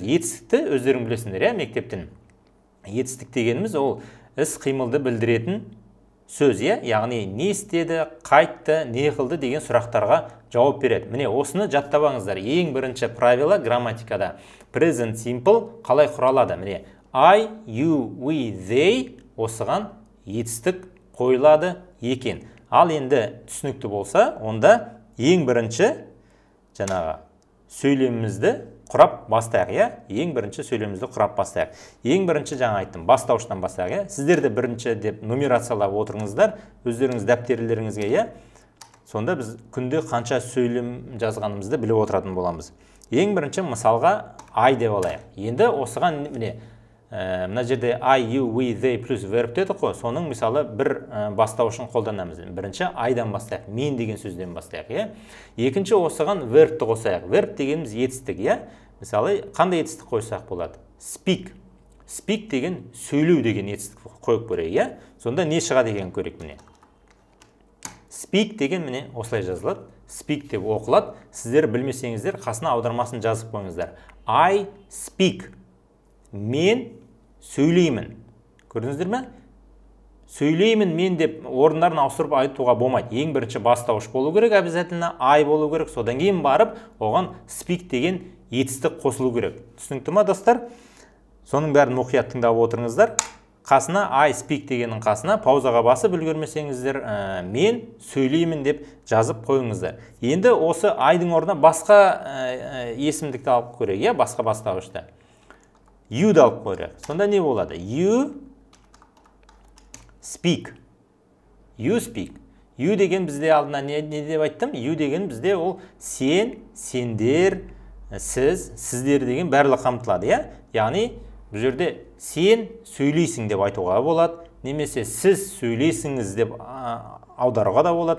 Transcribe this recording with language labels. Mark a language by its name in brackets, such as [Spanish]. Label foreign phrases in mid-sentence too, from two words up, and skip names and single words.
[Kazakh] Етістікті өздерің білесіңдер, мектептен. Етістік дегеніміз ол іс қимылды білдіретін сөз, яғни не істеді, қайтты, не қылды деген сұрақтарға жауап береді. Міне, осыны жаттабаңыздар. Ең бірінші правило грамматикада [English] present simple [Kazakh] қалай құралады? Міне, [English] I, you, we, they [Kazakh] осыған етістік қойылады екен. Ал енді түсінікті болса, онда ең бірінші жаңағы сөйлемімізді құрап бастайық, ең бірінші сөйлемімізді құрап бастайық. Ең бірінші жаңа айттым, бастауыштан бастайық, Сіздер де бірінші деп нумерациялап отырыңыздар, өздеріңіз дәптерлеріңізге, Сонда біз күнде қанша сөйлем жазғанымызды біліп отыратын боламыз. Ең бірінші мысалға I деп алайық. Енді осыған міне, мына жерде [English] I, you, we, they [Kazakh] плюс verb дедік қой, соның мысалы бір бастауышын қолданамыз. Бірінші I-дан бастайық, мен деген сөзден бастайық, Екінші осыған verbті қосайық. Verb дегеніміз етістік, Мысалы, қандай етістік қойсақ болады? Speak. Speak деген сөйлеу деген етістік қойып көрейік, Сонда не шығады деген көрейік міне. Speak деген міне осылай жазылады. Speak деп оқылады. Сіздер білмесеңіздер, қасына аудармасын жазып қойыңыздар. [English] I speak. [Kazakh] Мен сөйлеймін. Көрдіңіздер ме? Сөйлеймін мен деп орындарын ауыстырып айтуға болмайды. Ең бірінші бастауыш болу керек, обязательно I болу керек. Содан кейін барып, оған speak деген етістік қосылу керек. Түсінікті ме, достар? Соның бәрін мұқият тыңдап отырыңыздар. Қасына [English] I speak [Kazakh] дегеннің қасына паузаға басып үлгермесеңіздер, мен сөйлеймін деп жазып қойыңыздар. Енді осы I-дың орнына басқа есімдікті алып көрейік, басқа бастауышты. You-ды алып көрейік. Сонда не болады? [English] You speak. You speak. [Kazakh] You деген бізде алдына не деп айттым? You деген бізде ол сен, сендер, сіз, сіздер деген барлығы қамтылады, Яғни, бұл жерде сен сөйлейсің деп айтуға болады, немесе сіз сөйлейсіңіз деп аударуға да болады,